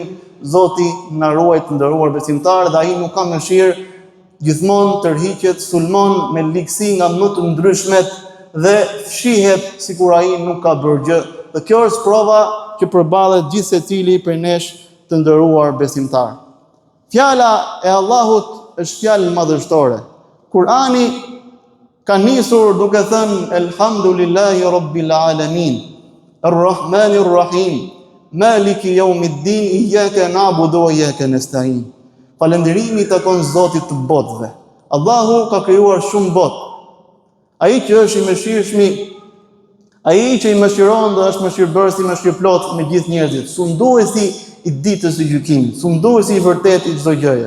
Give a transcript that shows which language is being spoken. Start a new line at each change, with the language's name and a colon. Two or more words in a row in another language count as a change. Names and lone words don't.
Albanian: Zoti na ruaj të nderuar besimtar, dhe ai nuk ka mëshirë, gjithmonë tërhiqet, sulmon me ligësi nga më të ndryshmet dhe fshihet sikur ai nuk ka bërë gjë. Dhe kjo është prova që përballet gjithë secili prej nesh të nderuar besimtar. Fjala e Allahut është fjalë madhështore. Kurani ka nisur duke thënë
Arabic: الحمد لله رب العالمين الرحمن الرحيم مالك يوم الدين إياك نعبد وإياك نستعين.
Albanian: Falënderimi takon Zotit të botëve. Allahu ka krijuar shumë botë. Ai që është i mëshirshëm, ai që i mëshiron dhe është mëshirbërës i mëshirplot me gjithë njerëzit, sunduesi i ditës së gjykimit, sunduesi i vërtet i çdo gjëje.